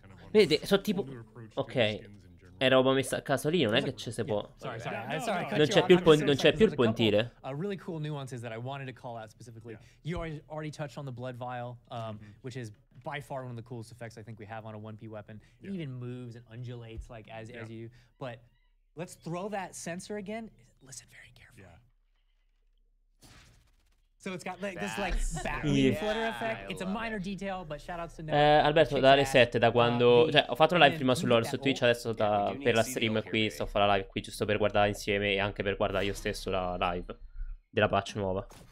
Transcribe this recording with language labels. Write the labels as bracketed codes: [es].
[it] Vedete, sono tipo... Ok, è roba messa a caso lì, non è che ci si può... Non c'è più il pontile. [en] A really cool nuances that I wanted to call out specifically. You already touched on the blood vial, which is by far one of the coolest effects I think we have on a 1P weapon. It even moves and undulates like as you... But let's throw that sensor again. Listen very carefully. So it's got like this like backlit flutter effect. It's a minor detail, but shoutouts to [it] Alberto, da alle 7, da quando... Cioè, ho fatto la live prima su Twitch, adesso per la stream qui, sto a fare la live qui giusto per guardare insieme e anche per guardare io stesso la live della patch nuova.